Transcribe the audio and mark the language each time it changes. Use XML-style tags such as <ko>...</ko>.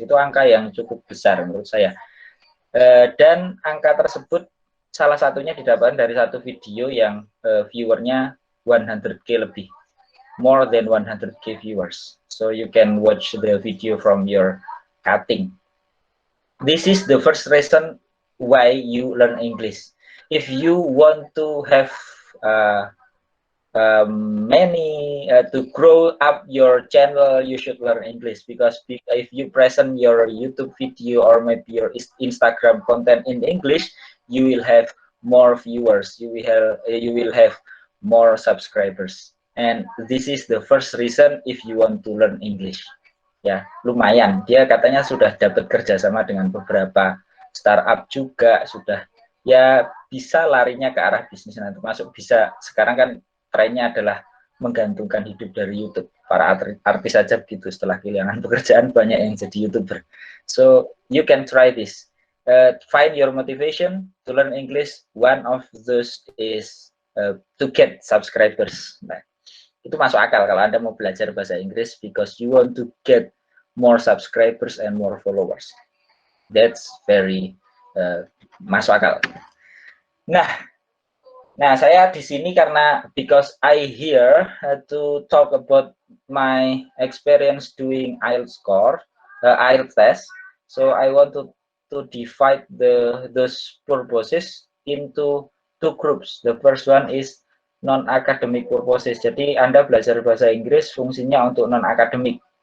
<id>Itu angka yang cukup besar menurut saya. Dan angka tersebut salah satunya didapatkan dari satu video yang viewernya 100K lebih.</id> <en>More than 100K viewers. So you can watch the video from your cutting. This is the first reason why you learn English. If you want to have to grow up your channel, you should learn English, because if you present your YouTube video or maybe your Instagram content in English, you will have more viewers, you will have more subscribers. And this is the first reason if you want to learn English.</en> <id>Ya, lumayan. Dia katanya sudah dapat kerjasama dengan beberapa startup juga, sudah ya bisa larinya ke arah bisnis, termasuk bisa sekarang kan trennya adalah menggantungkan hidup dari YouTube. Para artis saja begitu, setelah kehilangan pekerjaan banyak yang jadi YouTuber.</id> <en>So you can try this. Find your motivation to learn English. One of those is to get subscribers.</en> <id>Nah, itu masuk akal kalau Anda mau belajar bahasa Inggris</id> <en>because you want to get more subscribers and more followers.</en> <id>That's very masuk akal. Nah, saya di sini karena</id> <en>because I here to talk about my experience doing IELTS IELTS test. So I want to divide those purposes into two groups. The first one is non-academic purposes.</en> <id>Jadi Anda belajar bahasa Inggris fungsinya untuk non-academic.</id>